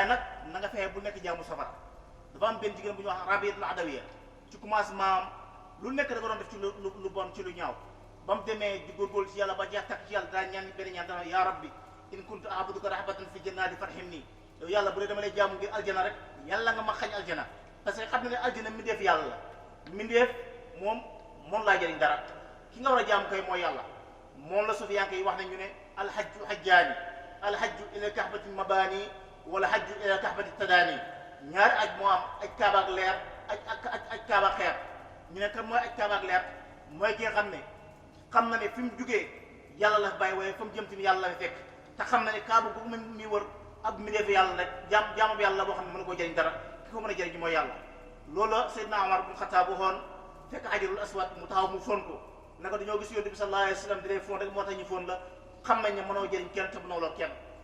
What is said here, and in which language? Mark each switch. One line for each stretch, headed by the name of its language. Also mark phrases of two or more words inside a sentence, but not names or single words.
Wolof: nag na nga fexe bu nekk jaamu safara dafa am benn jigéen bu ñu wax Rabiatul Adawiya ci commencement lu nekk da ko doon def ci lu bon ci lu ñaaw ba mu demee di góorgóorlu ci yàlla ba jeex takk ci yàlla daa ñaan benn ñaan dana
Arabic: يا ربي إن كنت أعبدك رهبة في جنتي فارحمني
Wolof: yow yàlla bu dee dama lay jaamu ngir aljana rek yàlla nga ma xañ aljana
French: parce que
Wolof: xam ne ne aljana mbindeef yàlla la mbindeef moom laa jëriñ dara ki nga war a jaamu kay mooy yàlla moom la sufiyanke yi wax nañu ne
Arabic: الحج حجان الحج إلى كعبة المباني ولا حج إلى كعبة التداني
Wolof: ñaari aj moo am aj kaabaak leer aj kaabaak xeer ñu ne kan mooy aj kaabaak leer mooy ki nga xam na ne fi mu jugee yàlla la bàyyi waaye fa mu jëm tamit yàlla la fekk te xam na ne kaaba gu mi wër ab mbindeefu yàlla rek jaamu bi yàlla la boo xam ne mën na koo jëriñ dara ki ko mën a jëriñ mooy yàlla loolu la Seydina Omar bu Xattaab waxoon fekk Hajarul Aswad mu taxaw mu fon ko naka dañoo gis Yonent bi
Arabic: صلى الله عليه وسلم
Wolof: di lay fon rek moo tax ñu fon la xam nañ ne mënoo jëriñ kenn te mënoo lor kenn